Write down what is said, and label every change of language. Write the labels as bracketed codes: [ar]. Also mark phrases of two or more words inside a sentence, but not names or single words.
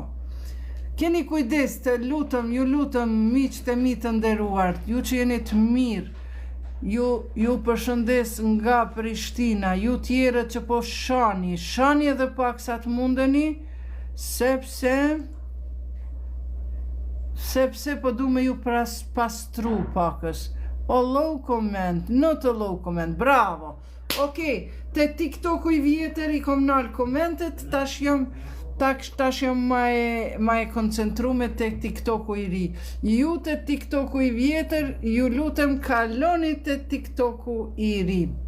[sq] Keni kujdes të lutëm, ju lutëm miqët e mi të nderuar, ju që jeni të mirë, ju përshëndes nga Prishtina, ju tjere që po shani edhe pak sa të mundeni, sepse po du me ju pastru pakës. [en] O low comment, not a low comment, [sq] bravo. Okej, te TikToku i vjetër i kom nalë komentet, tash jam ma e koncentrume te TikToku i ri. Ju te TikToku i vjetër, ju lutem kaloni te TikToku i ri.